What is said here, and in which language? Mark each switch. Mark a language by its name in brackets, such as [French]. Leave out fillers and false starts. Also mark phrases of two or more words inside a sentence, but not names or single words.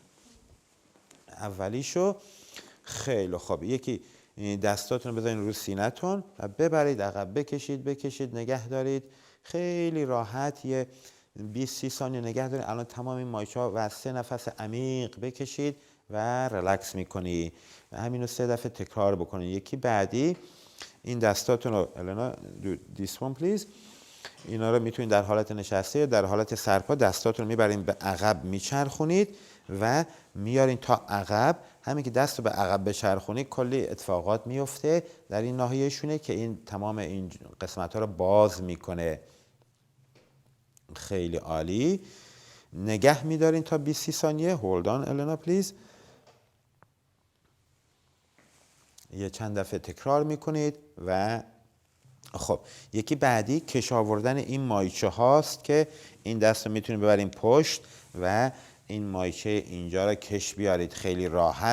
[Persian] اولیشو خیلی خوب، یکی دستاتون رو بذارین رو سینه‌تون و ببرید عقب، بکشید نگه دارید، خیلی راحت یه 20-30 ثانیه نگه دارید. الان تمام این مایچه‌ها و 3 نفس عمیق بکشید و ریلکس میکنی و همینو 3 دفعه تکرار بکنید. یکی بعدی این دستاتون رو الان [English] this one please، [Persian] اینا رو میتونید در حالت نشسته یا در حالت سرپا دستاتون رو میبرین به عقب میچرخونید و میارین تا عقب. همین که دست رو به عقب بچرخونید کلی اتفاقات میفته در این ناحیه شونه که این تمام این قسمت ها رو باز میکنه. خیلی عالی. نگه میدارین تا 20-30 ثانیه. [English] hold on النا پلیز. [Persian] یه چند دفعه تکرار میکنید و خب یکی بعدی کش آوردن این مایچه هاست که این دست رو میتونید ببرین پشت و این مایچه اینجا رو کش بیارید خیلی راحت.